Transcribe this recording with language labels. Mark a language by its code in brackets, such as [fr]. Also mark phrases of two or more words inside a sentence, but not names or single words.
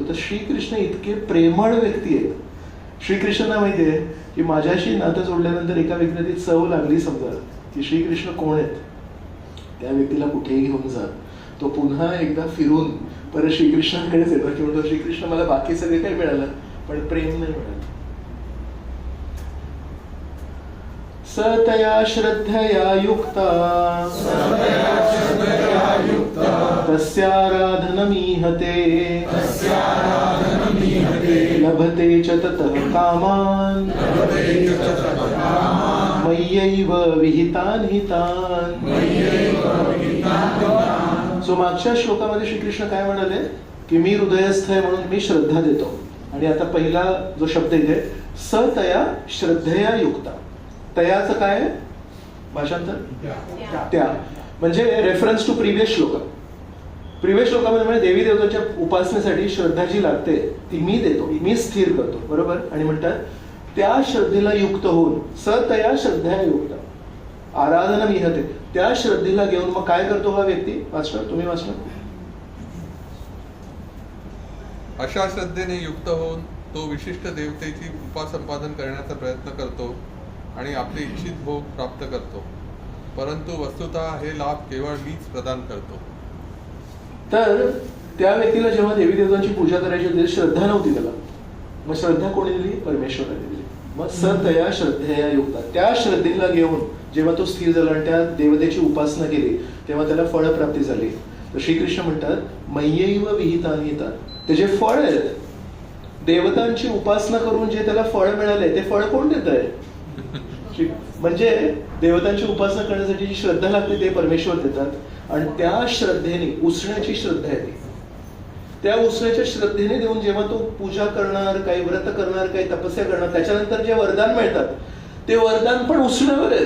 [mr] तर श्रीकृष्ण इतके प्रेमळ व्यक्ती आहेत. श्रीकृष्णांना माहिती आहे की माझ्याशी नातं जोडल्यानंतर एका व्यक्तीला ती चव लागली समजा की श्रीकृष्ण कोण आहेत, त्या व्यक्तीला कुठेही घेऊन जा, तो पुन्हा एकदा फिरून परत श्रीकृष्णांकडेच येतो की म्हणतो श्रीकृष्ण मला बाकी सगळे काही मिळालं पण प्रेम नाही मिळालं. [sa] सतया श्रद्धया युक्ता तस्याराधनमीहते लभते च ततः कामान् मय्यैव विहितान् हितान्. [mr] सो मागच्या श्लोकामध्ये श्रीकृष्ण काय म्हणाले की मी हृदयस्थ आहे म्हणून मी श्रद्धा देतो. आणि आता पहिला जो शब्द इथे [sa] सतया श्रद्धया युक्ता, [mr] तयाचं काय भाषांतर, त्या म्हणजे [en] reference to previous [mr] श्लोक. प्रिव्हियस श्लोकामध्ये देवी देवतांच्या उपासनेसाठी श्रद्धा जी लागते ती मी देतो, मी स्थिर करतो, बरोबर. आणि म्हणतात त्या श्रद्धेला युक्त होऊन [sa] सतया श्रद्धया युक्त आराधना विहते, [mr] त्या श्रद्धेला घेऊन मग काय करतो हा व्यक्ती. वाचणार तुम्ही, वाचणार. अशा श्रद्धेने युक्त होऊन तो विशिष्ट देवतेची उपासंपादन करण्याचा प्रयत्न करतो आणि आपले इच्छित भोग प्राप्त करतो, परंतु वस्तुतः हे लाभ केवळ मीच प्रदान करतो. तर त्या व्यक्तीला जेव्हा देवी देवतांची पूजा करायची होती श्रद्धा नव्हती त्याला, मग श्रद्धा कोणी दिली, परमेश्वराने दिली. मग [sa] सतया श्रद्धेया युक्ता, [mr] त्या श्रद्धेला घेऊन जेव्हा तो स्थिर झाला आणि त्या देवतेची उपासना केली तेव्हा त्याला फळप्राप्ती झाली. तर श्रीकृष्ण म्हणतात [sa] मय्यैव विहितानि हितानि, [mr] त्याचे फळ आहेत. देवतांची उपासना करून जे त्याला फळ मिळाले ते फळ कोण देत आहे, म्हणजे देवतांची उपासना करण्यासाठी जी श्रद्धा लागते ते परमेश्वर देतात. आणि त्या श्रद्धेने उसण्याची श्रद्धा आहे, त्या उसण्याच्या श्रद्धेने देऊन जेव्हा तो पूजा करणार, काही व्रत करणार, काही तपस्या करणार, त्याच्यानंतर जे वरदान मिळतात ते वरदान पण उसण्यावर आहेत.